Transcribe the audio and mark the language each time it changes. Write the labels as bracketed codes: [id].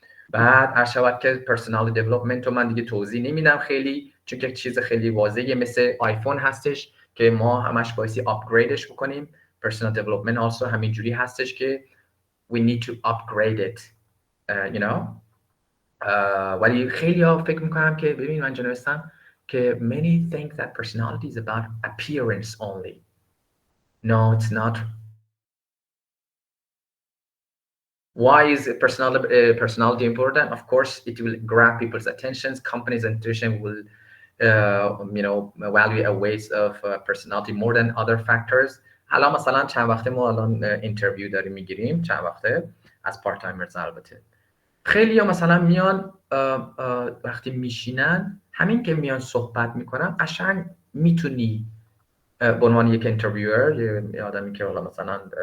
[fa] بعد هر شود که پرسونال دیولپمنت رو من دیگه توضیح نمیدم خیلی، چون که چیز خیلی واضحه، مثل آیفون هستش که ما همش بایستی آپگریدش بکنیم. [en] personal development also [fa] همینجوری هستش که [en] we need to upgrade it, you know. [fa] ولی خیلی ها فکر میکنم که ببین من نوشتم که [en] many think that personality is about appearance only. No, it's not. Why is personality important? Of course, it will grab people's attentions. Companies and institutions will, evaluate a weight of personality more than other factors. [fa] حالا مثلا چند وقته ما الان اینترویو داریم میگیریم، چند وقته از پارت تایمرز. البته خیلی ها مثلا میان وقتی میشینن، همین که میان صحبت میکنن، قشنگ میتونی به عنوان یک اینترویور، یه آدمی که حالا مثلا